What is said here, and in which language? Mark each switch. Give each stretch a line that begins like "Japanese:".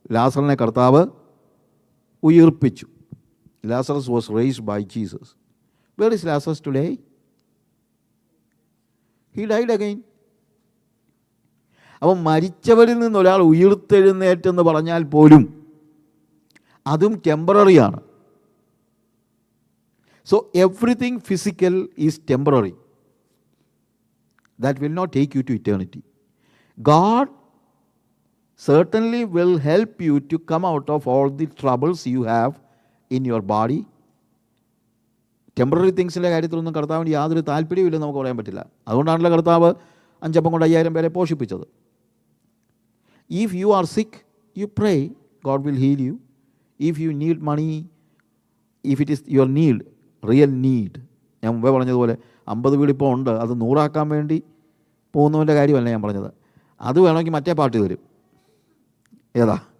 Malayalam: ലാസറിനെ കർത്താവ് ഉയിർപ്പിച്ചു.
English: Lazarus was raised by Jesus. Where is Lazarus today? He died again.
Malayalam: അപ്പം മരിച്ചവരിൽ നിന്നൊരാൾ ഉയിർത്തെഴുന്നേറ്റെന്ന് പറഞ്ഞാൽ പോലും അതും ടെമ്പററിയാണ്.
English: So everything physical is temporary. That will not take you to eternity. God certainly will help you to come out of all the troubles you have in your body.
Malayalam: Temporary തിങ്സിൻ്റെ കാര്യത്തിലൊന്നും കർത്താവിന് യാതൊരു താല്പര്യമില്ലെന്ന് നമുക്ക് പറയാൻ പറ്റില്ല. അതുകൊണ്ടാണല്ലോ കർത്താവ് 5 അപ്പം കൊണ്ട് 5000 പേരെ പോഷിപ്പിച്ചത്.
English: If you are sick, you pray, God will heal you. If you need money, if it is your need, real need,
Malayalam: ഞാൻ മുമ്പേ പറഞ്ഞതുപോലെ 50 വീട് ഇപ്പോൾ ഉണ്ട്, അത് 100 വേണ്ടി പോകുന്നവൻ്റെ കാര്യമല്ല ഞാൻ പറഞ്ഞത്. അത് വേണമെങ്കിൽ മറ്റേ പാർട്ടി തരും. ഏതാ?